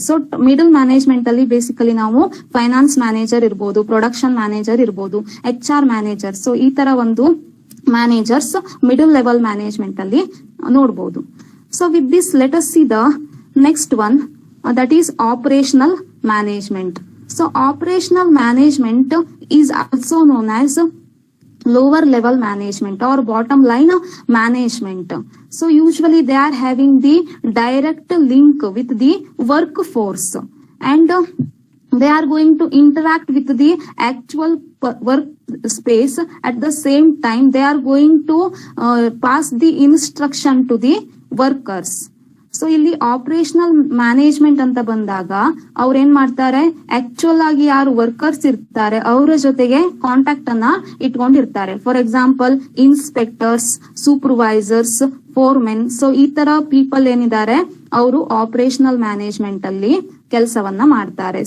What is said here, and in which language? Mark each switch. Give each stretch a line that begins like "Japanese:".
Kannada: So middle management ಅಲ್ಲಿ basically ನಾವು finance manager ಇರ್ಬೋದು, ಪ್ರೊಡಕ್ಷನ್ ಮ್ಯಾನೇಜರ್ ಇರ್ಬೋದು, HR ಮ್ಯಾನೇಜರ್, ಸೊ ಈ ತರ ಒಂದು ಮ್ಯಾನೇಜರ್ಸ್ ಮಿಡಲ್ ಲೆವೆಲ್ ಮ್ಯಾನೇಜ್ಮೆಂಟ್ ಅಲ್ಲಿ ನೋಡಬಹುದು.
English: So with this let us see the next one, that is operational management. So operational management is also known as lower level management or bottom line management. So usually they are having the direct link with the workforce, and they are going to interact with the actual work space. At the same time they are going to pass the instruction to the workers.
Kannada: So ಇಲ್ಲಿ operational management ಅಂತ ಬಂದಾಗ ಅವ್ರ ಏನ್ ಮಾಡ್ತಾರೆ, actual ಆಗಿ ಯಾರು workers ಇರ್ತಾರೆ ಅವರ ಜೊತೆಗೆ ಕಾಂಟ್ಯಾಕ್ಟ್ ಅನ್ನ ಇಟ್ಕೊಂಡಿರ್ತಾರೆ.
English: for example
Kannada: inspectors, supervisors, foremen, so ಈ ತರ ಪೀಪಲ್ ಏನಿದ್ದಾರೆ ಅವರು ಆಪರೇಷನಲ್ ಮ್ಯಾನೇಜ್ಮೆಂಟ್ ಅಲ್ಲಿ ಕೆಲಸವನ್ನ ಮಾಡ್ತಾರೆ.